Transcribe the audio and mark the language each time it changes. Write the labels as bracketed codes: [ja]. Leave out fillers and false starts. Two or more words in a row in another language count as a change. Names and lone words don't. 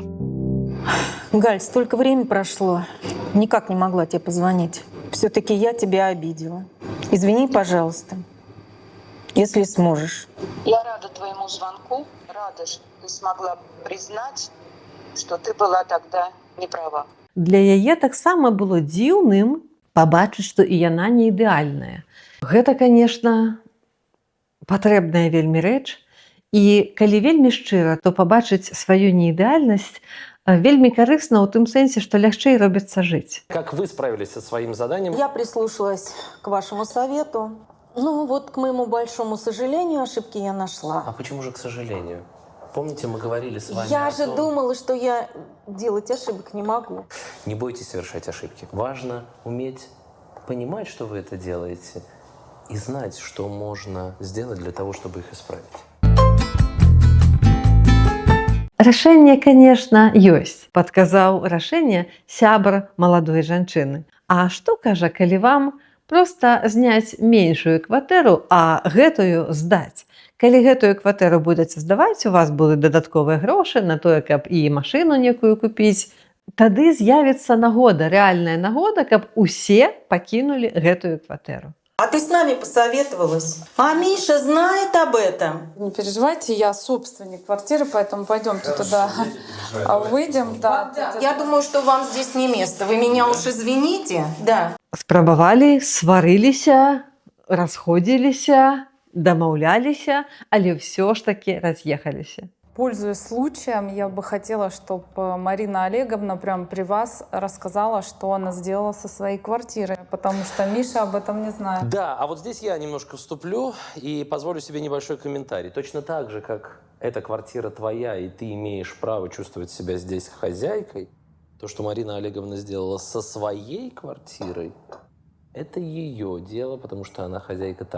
[ru] Галь, столько времени прошло. Никак не могла тебе позвонить. Все-таки я тебя обидела. Извини, пожалуйста, если сможешь. Я рада твоему звонку, рада, что ты смогла признать, что ты была тогда не права. [be] Для яе таксама было дзіўным пабачыць, што і яна не ідэальная. Гэта, конечно, патрэбная вельмі рэч. І калі вельмі шчыра, то пабачыць сваю неідэальнасць Вельмі карысна ў тым сэнсе, што лягчэй робіцца жыць. [ru] Как вы справились со своим заданием? Я прислушалась к вашему совету. Ну вот, к моему большому сожалению, ошибки я А нашла. почему же, к сожалению? Помните, мы говорили с вами Я о же том- думала, что я делать ошибок не могу. Не бойтесь совершать ошибки. Важно уметь понимать, что вы это делаете, и знать, что можно сделать для того, чтобы их исправить. [be] Рашэнне, конечно, ёсць, падказаў рашэнне сябар маладой жанчыны. А што кажа, калі вам проста зняць меншую кватэру, а гэтую здаць? Калі гэтую кватэру будзеце здаваць, у вас будуць дадатковыя грошы на тое, каб і машыну некую купіць, тады з'явіцца нагода, рэальная нагода, каб усе пакінулі гэтую кватэру. [ru] А ты с нами посоветовалась? А Миша знает об этом? Не переживайте, я собственник квартиры, поэтому пойдемте туда выйдем. Да. Я думаю, что вам здесь не место. Вы меня уж извините. Да. [be] Спрабавалі, сварыліся, расходзіліся, дамаўляліся, але ўсё ж такі раз'ехаліся. [ru] Пользуясь случаем, я бы хотела, чтобы Марина Олеговна прямо при вас рассказала, что она сделала со своей квартирой, потому что Миша об этом не знает. Да, а вот здесь я немножко вступлю и позволю себе небольшой комментарий. Точно так же, как эта квартира твоя, и ты имеешь право чувствовать себя здесь хозяйкой, то, что Марина Олеговна сделала со своей квартирой, это ее дело, потому что она хозяйка там.